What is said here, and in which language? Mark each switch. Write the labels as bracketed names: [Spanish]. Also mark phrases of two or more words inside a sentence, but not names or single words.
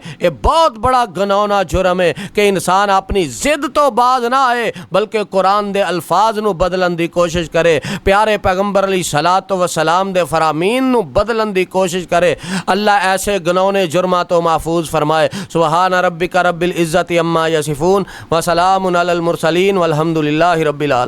[Punjabi] یہ بہت وڈا گھناؤنا جرم اے کہ انسان اپنی ضد توں باز نہ آئے بلکہ قرآن دے الفاظ نوں بدلن دی کوشش کرے، پیارے پیغمبر [Arabic] عليه الصلاة والسلام [Punjabi] دے فرامین نوں بدلن دی کوشش کرے. [Urdu] اللہ ایسے گھناؤنے جرماں تو محفوظ فرمائے. [Arabic] سبحان ربك رب العزة عما يصفون وسلام على المرسلين والحمد لله رب العالمين.